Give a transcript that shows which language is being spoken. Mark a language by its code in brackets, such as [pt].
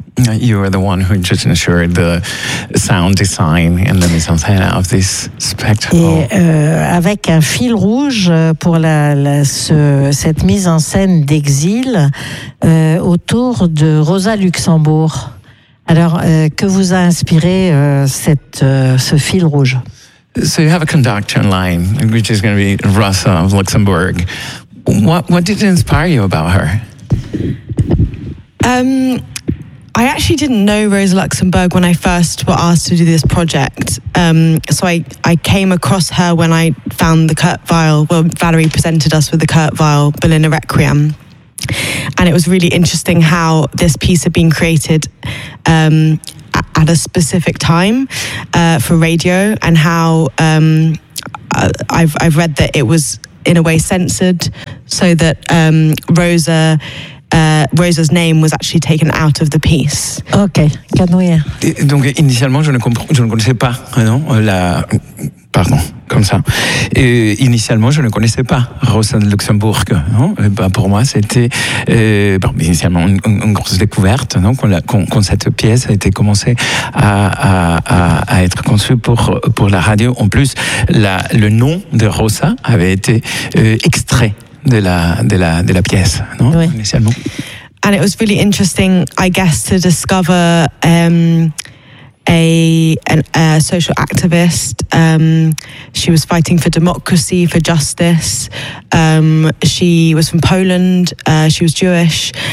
[en] You are the one who just ensured the sound design and the mise en scène of this spectacle. [fr] Et avec un fil rouge pour cette mise en scène d'exil autour de Rosa Luxembourg. Alors, que vous a inspiré ce fil rouge? [en] So you have a conductor line, which is going to be Rosa of Luxembourg. What did inspire you about her? I actually didn't know Rosa Luxembourg when I first were asked to do this project. So I came across her when I found the Kurt Weill. Well, Valerie presented us with the Kurt Weill Berliner Requiem. And it was really interesting how this piece had been created at a specific time for radio, and how I've read that it was in a way censored, so that Rosa's name was actually taken out of the piece. Okay, Canouille. [fr] Donc initialement, je ne connaissais pas, non, la. Pardon, comme ça. Et initialement, je ne connaissais pas Rosa de Luxembourg. Non, ben pour moi, c'était initialement une grosse découverte. Donc, quand cette pièce a été commencée à être conçue pour la radio, en plus, le nom de Rosa avait été extrait de la pièce. Non, oui. Initialement. [en] And it was really interesting, I guess, to discover. A social activist. She was fighting for democracy, for justice. She was from Poland. She was Jewish.